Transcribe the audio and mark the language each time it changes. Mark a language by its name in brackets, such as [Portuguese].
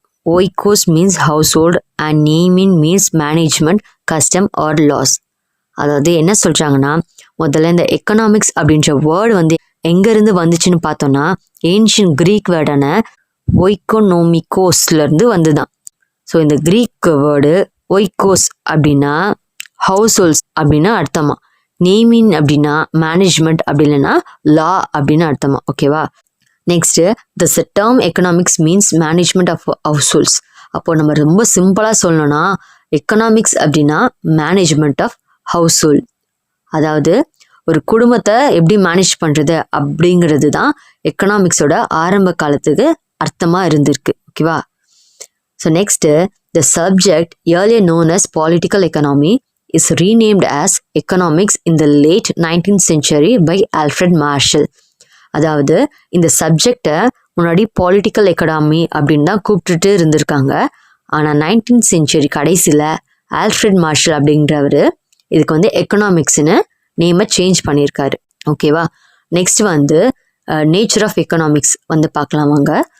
[English] Oikos means household and neimon means management, custom or laws. [Tamil] அதாவது என்ன சொல்கிறாங்கன்னா, முதல்ல இந்த எக்கனாமிக்ஸ் அப்படின்ற வேர்டு எங்கேருந்து வந்துச்சுன்னு பார்த்தோன்னா ஏன்ஷியன் க்ரீக் வேர்டான ஒய்கோனோமிகோஸ்லேருந்து வந்துதான். ஸோ இந்த க்ரீக் வேர்டு ஒய்கோஸ் அப்படின்னா ஹவுஸ் ஹோல்ட்ஸ் அப்படின்னு அர்த்தமா, நேமின் அப்படின்னா மேனேஜ்மெண்ட், அப்படி இல்லைன்னா லா அப்படின்னு அர்த்தமா. ஓகேவா? [English] Next the term economics means management of households. [Tamil] அப்போ நம்ம ரொம்ப சிம்பிளாக சொல்லணும்னா எக்கனாமிக்ஸ் அப்படின்னா மேனேஜ்மெண்ட் ஆஃப் ஹவுஸ் ஹோல்ட், அதாவது ஒரு குடும்பத்தை எப்படி மேனேஜ் பண்ணுறது அப்படிங்கிறது தான் எக்கனாமிக்ஸோட ஆரம்ப காலத்துக்கு அர்த்தமாக இருந்திருக்கு. ஓகேவா? [English] So next the subject, earlier known as political economy, is renamed as economics in the late 19th century by Alfred Marshall. [Tamil] அதாவது இந்த சப்ஜெக்டை முன்னாடி பொலிட்டிக்கல் எக்கனாமி அப்படின்னு தான் கூப்பிட்டுட்டு இருந்திருக்காங்க. ஆனால் [English] 19th century [Tamil] கடைசியில் ஆல்ஃப்ரெட் மார்ஷல் அப்படின்றவர் இதுக்கு வந்து எக்கனாமிக்ஸ்னு நேமை சேஞ்ச் பண்ணியிருக்காரு. ஓகேவா. நெக்ஸ்ட் வந்து நேச்சர் ஆஃப் எக்கனாமிக்ஸ் வந்து பார்க்கலாம் வாங்க.